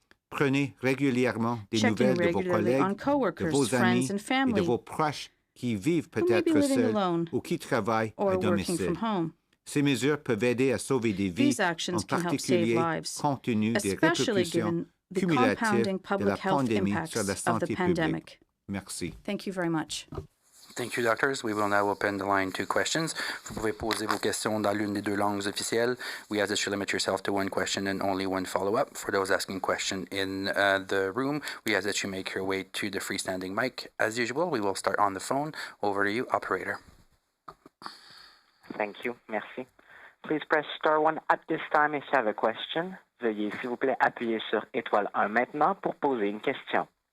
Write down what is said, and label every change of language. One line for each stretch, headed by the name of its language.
French: Prenez régulièrement des nouvelles de vos collègues, de vos amis et de vos proches qui vivent peut-être seuls ou qui travaillent à domicile. Ces mesures peuvent aider à sauver des vies, en particulier compte tenu des répercussions cumulatives de la pandémie sur la santé publique. Merci.
English: Thank you very much. Thank you, doctors. We will now open the line to questions.
French: Vous pouvez poser vos questions dans l'une des 2 langues officielles.
English: We ask that you limit yourself to 1 question and only 1 follow-up. For those asking question in the room, we ask that you make your way to the freestanding mic. As usual, we will start on the phone. Over to you, operator. Thank you.
French: Merci.
English: Please press star 1 at this time if you have a question.
French: Veuillez, s'il vous plaît, appuyer sur étoile 1 maintenant pour poser une question.